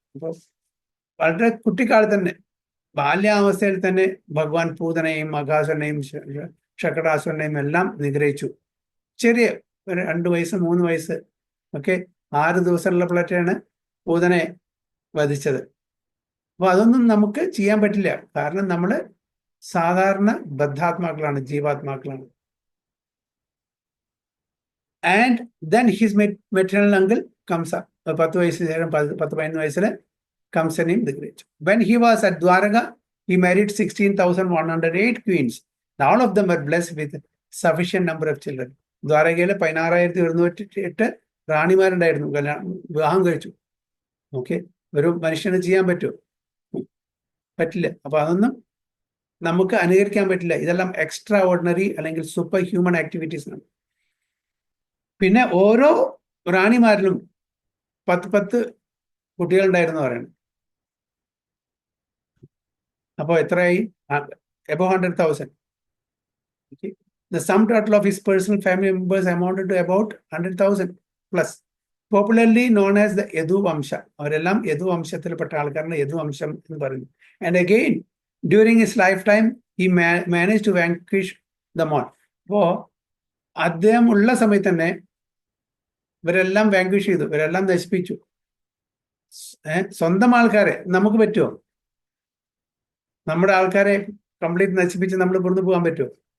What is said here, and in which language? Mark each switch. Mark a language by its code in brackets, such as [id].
[ml] അപ്പോൾ വളരെ കുട്ടിക്കാലത്ത് തന്നെ, ബാല്യാവസ്ഥയിൽ തന്നെ ഭഗവാൻ പൂതനയും അഘാസുരനെയും ഷകടാസുരനെയും എല്ലാം നിഗ്രഹിച്ചു. ചെറിയ 2 വയസ്സ് 3 വയസ്സ് ഒക്കെ 6 ദിവസമുള്ളപ്പോഴാണ് പൂതനെ വധിച്ചത്. അപ്പൊ അതൊന്നും നമുക്ക് ചെയ്യാൻ പറ്റില്ല. കാരണം നമ്മൾ സാധാരണ ബദ്ധാത്മാക്കളാണ്, ജീവാത്മാക്കളാണ്. [en] And then his maternal uncle Kamsa, [ml] 10 വയസ്സിന് ശേഷം 10-11 വയസ്സിൽ കംസനെയും നിഗ്രഹിച്ചു. [en] When he was at Dwaraka, he married 16,108 queens. All of them were blessed with sufficient number of children. [ml] ദ്വാരകയിൽ 16,108 റാണിമാരുണ്ടായിരുന്നു, വിവാഹം കഴിച്ചു. ഓക്കെ, ഒരു മനുഷ്യന് ചെയ്യാൻ പറ്റുമോ? പറ്റില്ല. അപ്പൊ അതൊന്നും നമുക്ക് അനുകരിക്കാൻ പറ്റില്ല. ഇതെല്ലാം എക്സ്ട്രാ ഓർഡിനറി അല്ലെങ്കിൽ സൂപ്പർ ഹ്യൂമൻ ആക്ടിവിറ്റീസ് ആണ്. പിന്നെ ഓരോ റാണിമാരിലും 10 കുട്ടികളുണ്ടായിരുന്നു പറയുന്നത്. അപ്പോൾ എത്രയായി? [en] above 100,000. [ml] Okay. [en] The sum total of his personal family members amounted to about 100,000 plus. Popularly known as the Yadu Vamsha. [ml] അവരെല്ലാം യദു വംശത്തിൽപ്പെട്ട ആൾക്കാരാണ്, യദു വംശം എന്ന് പറയുന്നത്. [en] And again, during his lifetime, he managed to vanquish them all. [ml] അപ്പോൾ അദ്ദേഹം ഉള്ള സമയത്ത് തന്നെ ഇവരെല്ലാം വാങ്ക്വിഷ് ചെയ്തു, ഇവരെല്ലാം നശിപ്പിച്ചു. സ്വന്തം ആൾക്കാരെ നമുക്ക് പറ്റുമോ? നമ്മുടെ ആൾക്കാരെ കംപ്ലീറ്റ് നശിപ്പിച്ച് നമ്മൾ ഇവിടുന്ന് പോകാൻ പറ്റുമോ?